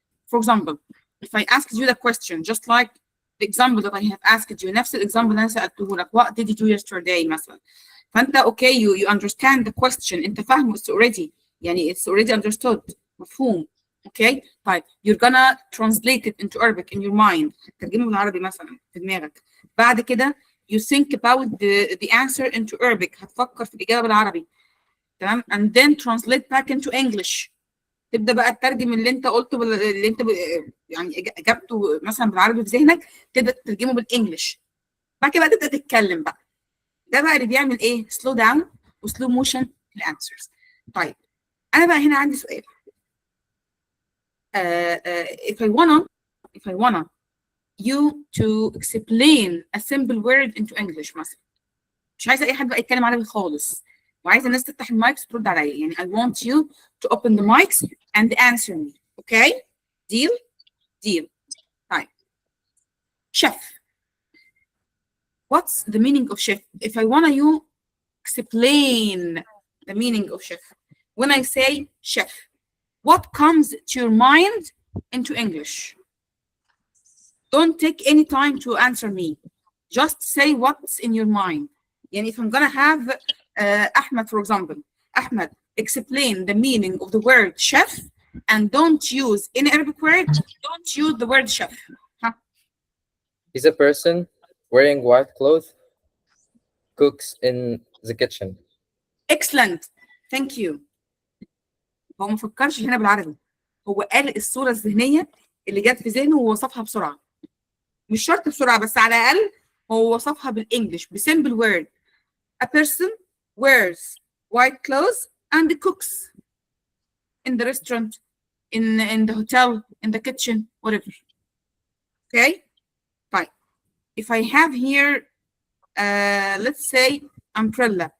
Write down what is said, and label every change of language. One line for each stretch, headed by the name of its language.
English: For example, if I asked you the question, just like the example that I have asked you,
Arabic: نفس الexample اللي أنا سألته لك,
English: what did you do yesterday
Arabic: مثلا. فأنت
English: okay, you understand the question.
Arabic: أنت فاهمه
English: it's already, يعني it's already understood.
Arabic: مفهوم. Okay?
English: طيب you're gonna translate it into Arabic in your mind.
Arabic: هتترجمه بالعربي مثلا في دماغك. بعد كده
English: you think about the answer into Arabic.
Arabic: هتفكر في الإجابة بالعربي.
English: تمام؟ And then translate back into English.
Arabic: تبدا بقى تترجم اللي انت قلته اللي انت يعني اجابته مثلا بالعربي في ذهنك، تبدا تترجمه بالانجلش. بعد كده بقى تبدا تتكلم بقى. ده بقى اللي بيعمل ايه؟
English: Slow down وسلو motion في الانسرز.
Arabic: طيب انا بقى هنا عندي سؤال.
English: if I wanna you to explain a simple word into English
Arabic: مثلا، مش عايزه اي حد بقى يتكلم عربي خالص، وعايزه الناس تفتح المايكس ترد عليا،
English: يعني I want you to open the mics and answer me. Okay? Deal. طيب chef. What's the meaning of chef? If I want you explain the meaning of chef. When I say chef, what comes to your mind into English? Don't take any time to answer me. Just say what's in your mind. Yani if I'm gonna have Ahmed, for example, Ahmed, explain the meaning of the word chef and don't use any Arabic word. Don't use the word chef. Huh? He's a person wearing white clothes, cooks in the kitchen. Excellent. Thank you.
Arabic: هو ما فكرش هنا بالعربي، هو قال الصورة الذهنية اللي جت في ذهنه ووصفها بسرعة. مش شرط بسرعة، بس على الأقل هو وصفها بالإنجلش بسمبل word.
English: A person wears white clothes and cooks in the restaurant, in the hotel, in the kitchen, whatever. Okay? Fine. If I have here, let's say umbrella.